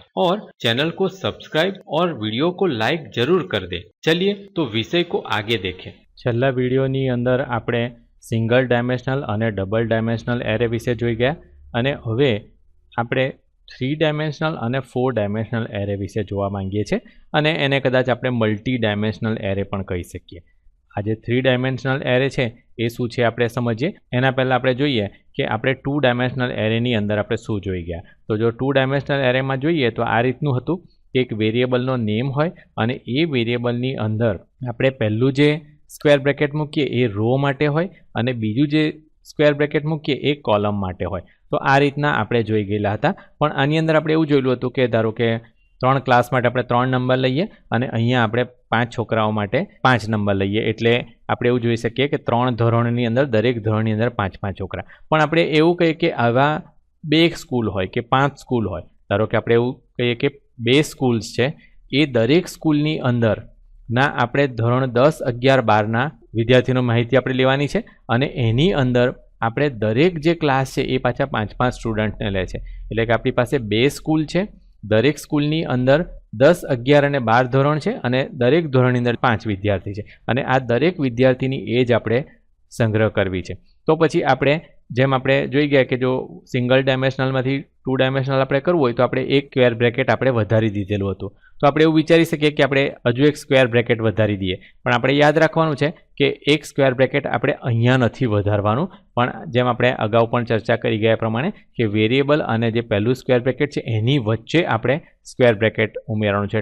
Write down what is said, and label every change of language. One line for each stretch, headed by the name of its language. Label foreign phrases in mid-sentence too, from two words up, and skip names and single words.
Hindi: और चैनल को सब्सक्राइब और वीडियो को लाइक जरूर कर दे। चलिए तो विषय को आगे देखें।
Gujarati: છેલ્લા વિડિયોની અંદર આપણે
English: single dimensional
Gujarati: और
English: double dimensional array
Gujarati: વિષે જોઈ ગયા અને હવે આપણે 3 ડાયમેંશનલ ઔર 4
English: dimensional array
Gujarati: વિષે જોવા માંગીએ છે અને એને કદાચ આપણે
English: multi dimensional array
Gujarati: પણ કહી સકીએ। આ જે 3
English: dimensional array
Gujarati: છે એ શું છે આપણે સમજીએ। એના પહેલા આપણે જોઈએ કિ આપણે 2
English: dimensional arrayની
Gujarati: અંદર આપણે શું જોઈ ગયા। તો જો 2
English: dimensional arrayમાં
Gujarati: જોઈએ તો આ રીતનું હતું કિ એક
English: variableનો name
Gujarati: હોય અને એ વેરિએબલની અંદર આપણે પહેલું જે
English: square bracket
Gujarati: મૂકીએ એ રો માટે હોય અને બીજૂ જે
English: square bracket
Gujarati: મૂકીએ એ કૉલમ માટે હોય। તો આ રીતના આપણે જોઈ ગેલા હતા। પણ આની અંદર આપણે એવું જોયેલું હતું કે ધારો કે 3 ક્લાસ માટે આપણે 3 નંબર લઈએ અને અહીંયા આપણે 5 છોકરાઓ માટે 5 નંબર લઈએ, એટલે આપણે એવું જોઈ સકીએ કે 3 ધોરણની અંદર દરેક ધોરણની અંદર 5-5 છોકરા। પણ આપણે એવું કહીએ કે આવા 2 સ્કૂલ હોય કે 5 સ્કૂલ હોય, ધારો કે આપણે એવું કહીએ કે 2 સ્કૂલ્સ છે, એ દરેક સ્કૂલની અંદર ના આપણે ધોરણ 10, 11, 12 ના વિદ્યાર્થીનો માહિતી આપણે લેવાની છે અને એની અંદર આપણે દરેક જે ક્લાસ છે એ પાછા 5-5 સ્ટુડંટને લે છે। એટલે કે આપણી પાસે 2 સ્કૂલ છે, દરેક સ્કૂલની અંદર 10, 11 અને 12 ધોરણ છે અને દરેક ધોરણની અંદર 5 વિદ્યાર્થી છે અને આ દરેક વિદ્યાર્થીની એજ આપણે સંગ્રહ કરવી છે। તો પછી આપણે જેમ આપણે જોઈ ગયા કે જો
English: single dimensionalમાંથી
Gujarati: 2 ડાયમેન્શનલ આપણે કરવું હોય તો આપણે એક
English: square bracket
Gujarati: આપણે વધારી દીધેલું હતું। તો આપણે એવું વિચારી શકીએ કે આપણે હજુ એક
English: square bracket
Gujarati: વધારી દઈએ, પણ આપણે યાદ રાખવાનું છે કે એક
English: square bracket
Gujarati: આપણે અહીંયા નથી વધારવાનું, પણ જેમ આપણે અગાઉ પણ ચર્ચા કરી ગયા પ્રમાણે કે વેરિયેબલ અને જે પહેલું
English: square bracket
Gujarati: છે એની વચ્ચે આપણે
English: square bracket
Gujarati: ઉમેરવાનું છે।